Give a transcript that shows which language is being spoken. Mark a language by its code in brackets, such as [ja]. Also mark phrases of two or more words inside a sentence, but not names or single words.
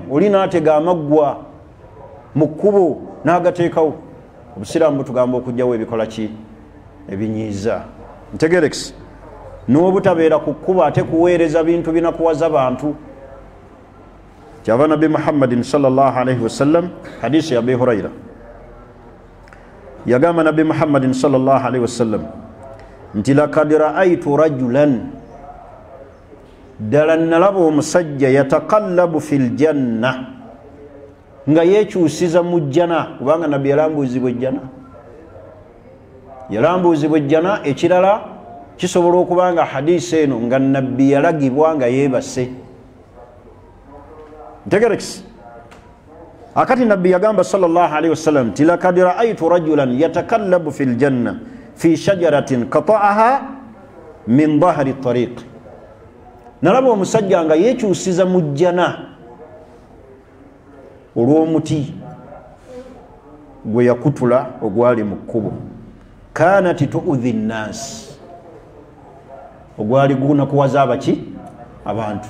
[lg] Oli n'atega amaggwa mu kkubo n'agateekawo. Obusiraamu butugamba okujjawo ebikola ebinyiiza. Ntegerekisi n'obutabeera ku kkubo ate kuweereza bintu binakuwaza bantu. Kyava Nabbi Muhammadin [ar] صلى الله عليه وسلم, [lg] hadisi ya Abi Hurayra, yagamba Nabbi Muhammadin sallallahu alayhi wasallam nti [ar] لقد رأيت رجلا, [lg] ddala nalaba omusajja [ar] يتقلب في الجنة, [lg] nga yeekyusiza mu jjana. Kubanga Nabbi yalambuuzibwa ejjana. Ekirala kisobola okubanga hadisi eno nga Nabbi yalagibwa nga yeebase. Ntegerekisi. Akati Nabbi yagamba [ar] صلى الله عليه وسلم nti لقد رأيت رجلا يتقلب في الجنة في شجرة قطعها من ظهر الطريق. [lg] Nalaba omusajja nga yeekyusiza mu jjana olw'omuti gwe yakutula ogwali mu kkubo. [ar] كانت تؤذي الناس, [lg] ogwali gunakuwaza abantu.